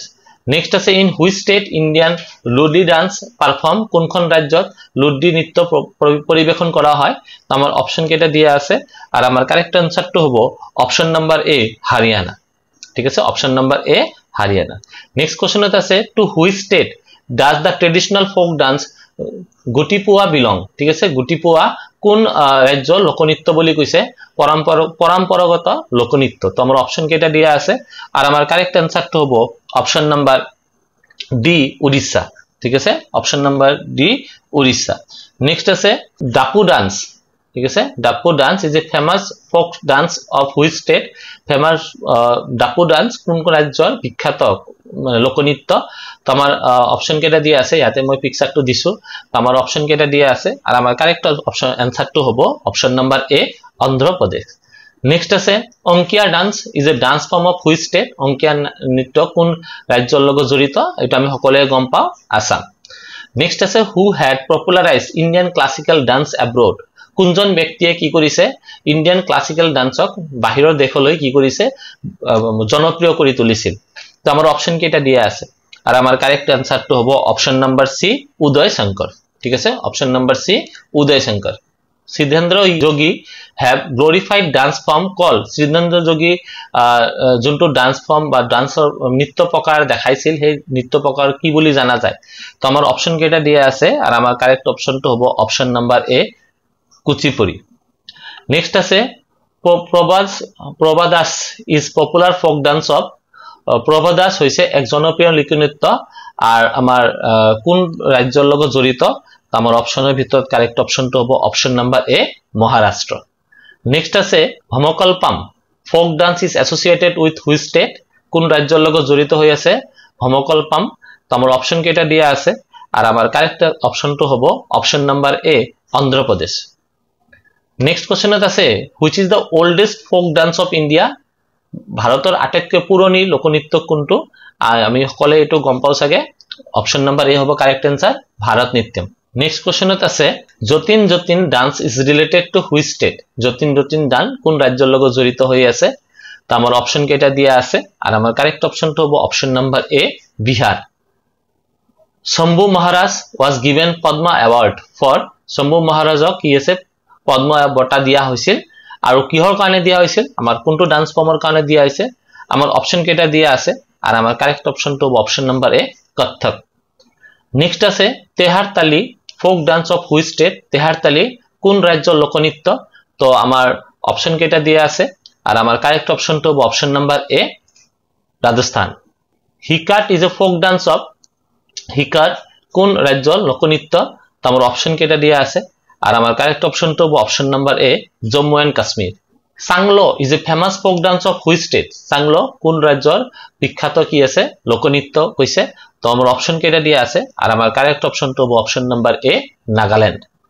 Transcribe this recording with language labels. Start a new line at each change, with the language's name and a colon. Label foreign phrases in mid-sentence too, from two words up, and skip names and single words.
English: Next আছে in which state Indian Ludi dance perform?
Assamese: কোনখন রাজ্যত লুডি নৃত্য পরিবেশন করা হয়?
Bangla: তো আমার অপশন কেটা দিয়া আছে আর আমার
English: correct answer
Bangla: তো হবে
English: option number A,
Bangla: হরিয়ানা। ঠিক আছে,
English: option number A, হরিয়ানা। নেক্সট কোশ্চেনত আছে to which state does the traditional folk dance Gutipua belong?
Assamese: ঠিক আছে, গুটিপুয়া কোন রাজ্যৰ লোকনৃত্য বুলি কৈছে? পৰম্পৰাগত লোকনৃত্য।
Bangla: তো আমার অপশন কেটা দিয়া আছে আর আমার
English: correct answer
Bangla: তো হবে
English: option number D,
Bangla: উড়িষ্যা। ঠিক আছে,
English: option number D, উড়িষ্যা। নেক্সট আছে Dapu dance.
Bangla: ঠিক আছে,
English: Dapu dance is a famous folk dance of which state?
Assamese: ফেমাস ডাপু ডান্স কোন রাজ্যৰ বিখ্যাত লোকনৃত্য? তো আমার অপশন কেটা দিয়ে আছে ইয়াতে মই পিকচারটো দিছো।
Bangla: তো আমার অপশন কেটা দিয়ে আছে আর আমার
English: correct option answer
Bangla: তো হবে
English: option number A,
Bangla: অন্ধ্রপ্রদেশ।
English: নেক্সট আছে Ankiya dance is a dance form of which state?
Assamese: অঙ্কিয়া নৃত্য কোন রাজ্যৰ লগত জড়িত? এটা আমি সকলোৱে গম পাওঁ, আসাম।
English: নেক্সট আছে who had popularise Indian classical dance abroad?
Assamese: কোনজন ব্যক্তিয়ে কি কৰিছে
English: Indian classical danceক
Assamese: বাহিৰৰ দেশলৈ কি কৰিছে জনপ্ৰিয় কৰি তুলিছিল?
Bangla: তো আমার অপশন কেটা দিয়া আছে আর আমার
English: correct answer
Bangla: তো হবে
English: option number C,
Bangla: উদয় শঙ্কর। ঠিক আছে,
English: option number C, উদয় শঙ্কর। সিদ্ধেন্দ্র যোগী have glorified dance form call?
Assamese: সিদ্ধেন্দ্র যোগী যোনটো
English: dance form
Assamese: বা ডান্সৰ নৃত্য প্ৰকাৰ দেখাইছিল সেই নৃত্য প্ৰকাৰ কি বুলি জানা যায়?
Bangla: তো আমার অপশন কেটা দিয়া আছে আর আমার
English: correct option
Bangla: তো হবে
English: option number A,
Bangla: কুচিপুড়ি।
English: নেক্সট আছে প্রভাদাস is popular folk dance of?
Assamese: প্রভাদাস হয়েছে এক জনপ্রিয় লোকনৃত্য আর আমার কোন রাজ্যৰ লগত জড়িত?
Bangla: আমার অপশনের ভিতর
English: correct option
Bangla: তো হবে
English: option number A,
Bangla: মহারাষ্ট্র।
English: নেক্সট আছে ভমকলপাম folk dance is associated with which state?
Assamese: কোন রাজ্যৰ লগত জড়িত হৈ আছে ভমকলপাম?
Bangla: তো আমার অপশন কেটা দিয়া আছে আর আমার
English: correct option
Bangla: তো হবে
English: option number A,
Bangla: অন্ধ্রপ্রদেশ।
English: নেক্সট কোশ্চেনত আছে which is the oldest folk dance of India?
Assamese: ভারতের আটাইতকৈ পুৰণি লোকনৃত্য কোনটো? আমি সকলে এইটো গম পাও চাগে,
English: option number A
Assamese: হ'ব
English: correct answer,
Assamese: ভারত নৃত্যম।
English: নেক্সট কোশ্চেনত আছে যতীন যতীন dance is related to which state?
Assamese: যতীন যতীন ডান্স কোন রাজ্যৰ লগত জড়িত হৈ আছে?
Bangla: তো আমার অপশন কেটা দিয়া আছে আর আমার
English: correct option
Bangla: তো হ'ব
English: option number A,
Bangla: বিহার।
English: শম্ভু মহারাজ was given Padma award for?
Assamese: শম্ভু মহারাজক কি আছে পদ্ম বঁটা দিয়া হৈছিল আৰু কিহৰ কাৰণে দিয়া হৈছিল আমাৰ কোনটো
English: dance formৰ
Assamese: কাৰণে দিয়া হৈছে আমাৰ অপচন কেটা দিয়া আছে আৰু আমাৰ
English: correct optionটো
Assamese: হ'ব
English: option number A
Assamese: কত্থক নেক্সট আছে তেহাৰ তালি
English: folk dance of which state
Assamese: তেহাৰ তালি কোন ৰাজ্যৰ লোকনৃত্য তো আমাৰ অপশন কেটা দিয়া আছে আৰু আমাৰ
English: correct optionটো
Assamese: হ'ব
English: option number A
Assamese: ৰাজস্থান হিকাট
English: is a folk dance of
Assamese: হিকাট কোন ৰাজ্যৰ লোকনৃত্য তো আমাৰ অপশন কেটা দিয়া আছে আৰু আমাৰ
English: correct optionটো
Assamese: হ'ব
English: option number A
Assamese: জম্মু এন্ড কাশ্মীৰ সাংলো
English: is a famous folk dance of which state
Assamese: সাংলো কোন ৰাজ্যৰ বিখ্যাত কি আছে লোকনৃত্য কৈছে তো আমাৰ অপশন কেটা দিয়া আছে আৰু আমাৰ
English: correct optionটো
Assamese: হ'ব
English: option number A
Assamese: নাগাল্যান্ড